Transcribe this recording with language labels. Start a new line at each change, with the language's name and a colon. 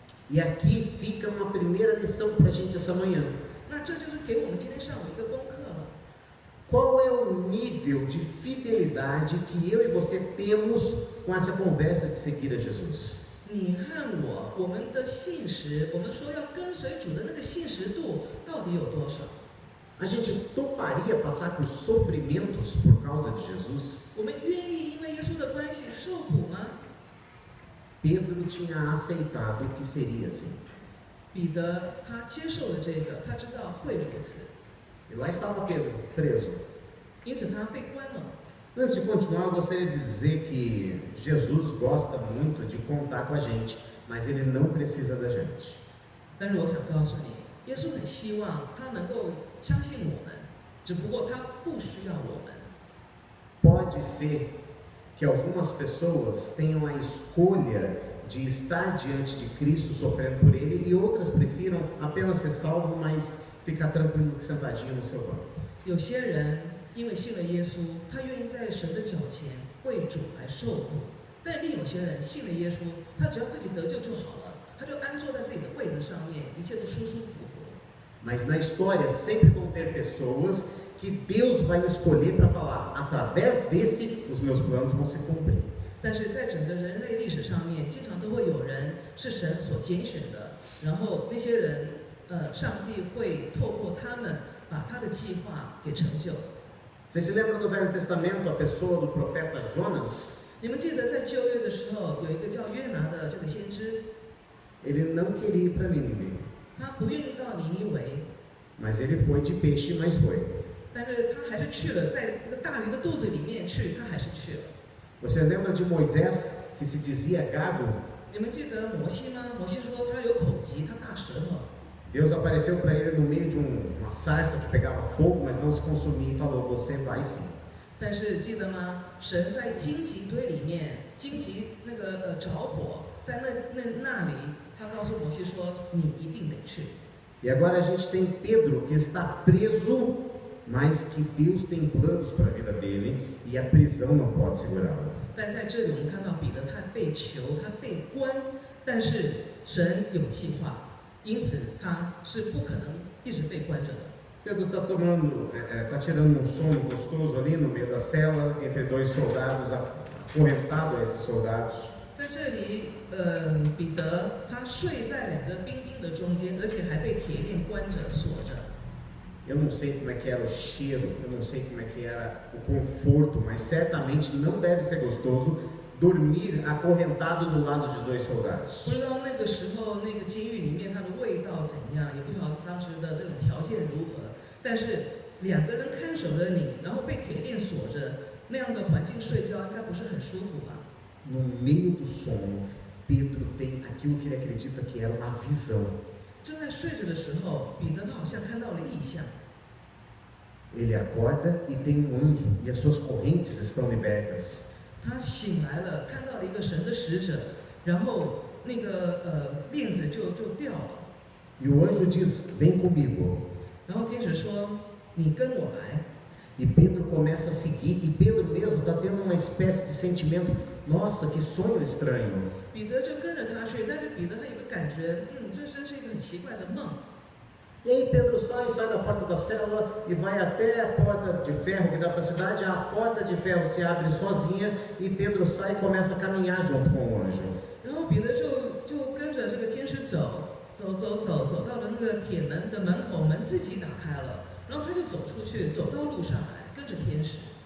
Portuguese: E aqui fica uma primeira lição para a gente essa manhã.
Chinese: 那这就是给我们今天上午一个功课了。
Portuguese: Qual é o nível de fidelidade que eu e você temos com essa conversa de seguir a Jesus?
Chinese: 你和我们的信实，我们说要跟随主的那个信实度到底有多少？
Portuguese: A gente toparia passar por sofrimentos por causa de Jesus?
Chinese: 我们愿意因为耶稣的关系受苦吗？
Portuguese: Pedro tinha aceitado que seria assim.
Chinese: 彼得他接受了这个，他知道会如此，
Portuguese: E lá estava Pedro, preso.
Chinese: 因此他被关了。
Portuguese: Antes de continuar, eu gostaria de dizer que Jesus gosta muito de contar com a gente, mas ele não precisa da gente.
Chinese: 但是我想告诉你，耶稣很希望他能够相信我们，只不过他不需要我们。
Portuguese: Pode ser que algumas pessoas tenham a escolha de estar diante de Cristo sofrendo por Ele e outras prefiram apenas ser salvo, mas ficar tranquilo sentadinho no seu banco.
Chinese: 有些人因为信了耶稣，他愿意在神的脚前为主来受苦；但另有些人信了耶稣，他只要自己得救就好了，他就安坐在自己的位子上面，一切都舒舒服服。
Portuguese: Mas na história sempre vão ter pessoas que Deus vai escolher para falar, através desse, os meus planos vão se cumprir.
Chinese: 但是在整个人类历史上面，经常都会有人是神所拣选的，然后那些人，上帝会透过他们把他的计划给成就。
Portuguese: Vocês se lembram do Velho Testamento, a pessoa do profeta Jonas?
Chinese: 你们记得在旧约的时候，有一个叫约拿的这个先知，
Portuguese: Ele não queria ir para Nínive,
Chinese: 他不愿意到尼尼微，
Portuguese: mas ele foi de peixe, mas foi.
Chinese: 但是他还是去了，在那个大鱼的肚子里面去，他还是去了。
Portuguese: Você lembra de Moisés, que se dizia gago?
Chinese: 你们记得摩西吗？摩西说他有口疾，他大舌头。
Portuguese: Deus apareceu para ele no meio de uma sarça que pegava fogo, mas não se consumia e falou, você vai sim.
Chinese: 但是记得吗？神在荆棘堆里面，荆棘那个着火，在那里，他告诉摩西说：“你一定得去。”
Portuguese: E agora a gente tem Pedro que está preso, mas que Deus tem planos para a vida dele e a prisão não pode segurá-lo.
Chinese: 但在这里我们看到彼得他被囚，他被关，但是神有计划，因此他是不可能一直被关着的。
Portuguese: Pedro está tirando um sono gostoso ali no meio da cela, entre dois soldados, acorrentado a esses soldados.
Chinese: 在这里，彼得他睡在两个兵丁的中间，而且还被铁链关着锁着。
Portuguese: Eu não sei como é que era o cheiro, eu não sei como é que era o conforto, mas certamente não deve ser gostoso dormir acorrentado do lado de dois soldados.
Chinese: 不知道那个时候那个监狱里面它的味道怎样，也不晓得当时的这种条件如何。但是两个人看守着你，然后被铁链锁着，那样的环境睡觉应该不是很舒服吧？
Portuguese: No meio do sono, Pedro tem aquilo que ele acredita que era uma visão.
Chinese: 正在睡着的时候，彼得他好像看到了异象。
Portuguese: Ele acorda e tem um anjo e as suas correntes estão libertas.
Chinese: 他醒来了，看到了一个神的使者，然后那个链子就掉了。
Portuguese: E o anjo diz, vem comigo.
Chinese: 然后天使说：“你跟我来。”
Portuguese: E Pedro começa a seguir, e Pedro mesmo está tendo uma espécie de sentimento, nossa, que sonho estranho.
Chinese: 彼得就跟着他去，但是彼得他有个感觉，这真是一个很奇怪的梦。
Portuguese: E aí Pedro sai da porta da célula e vai até a porta de ferro que dá para a cidade, a porta de ferro se abre sozinha e Pedro sai e começa a caminhar junto com o anjo.
Chinese: 然后彼得就跟着这个天使走到了那个铁门的门口，门自己打开了，然后他就走出去，走到路上来，跟着天使。